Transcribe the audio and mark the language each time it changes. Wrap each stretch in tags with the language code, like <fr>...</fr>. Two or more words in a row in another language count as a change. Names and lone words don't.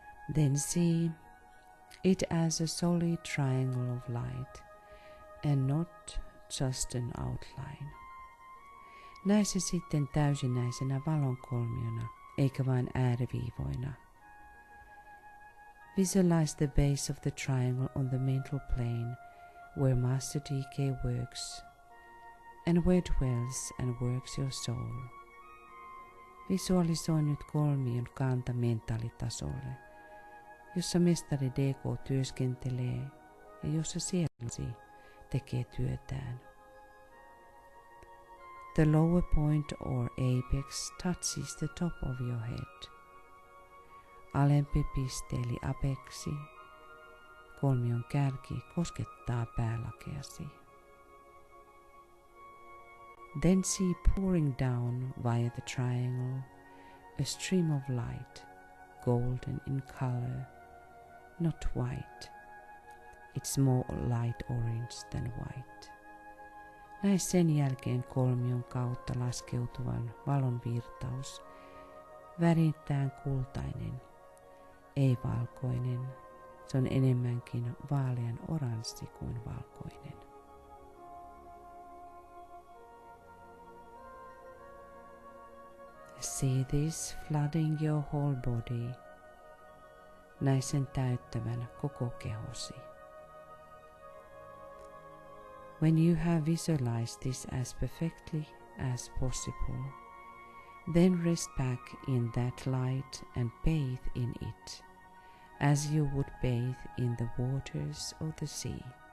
<en>Then see it as a solid triangle of light and not just an outline.</en> <fi>Näe se sitten täysinäisenä valonkolmiona, eikä vain ääriviivoina.</fi> <en>Visualize the base of the triangle on the mental plane where Master DK works and where dwells and works your soul.</en> <fi>Visualisoi nyt kolmion kanta mentaalitasolle, jossa mestari DK työskentelee ja jossa sielusi tekee työtään.</fi> <en>The lower point or apex touches the top of your head.</en> <fi>Alempi piste eli apeksi, kolmion kärki koskettaa päälakeasi.</fi> <en>Then see pouring down via the triangle a stream of light, golden in color, not white. It's more light orange than white.</en> <fi>Näe sen jälkeen kolmion kautta laskeutuvan valon virtaus, väriltään kultainen, ei valkoinen. Se on enemmänkin vaalean oranssi kuin valkoinen.</fi> <en>See this flooding your whole body.</en> <fi>Näe sen täyttävän koko kehosi.</fi> <en>When you have visualized this as perfectly as possible, then rest back in that light and bathe in it, as you would bathe in the waters of the sea.</en>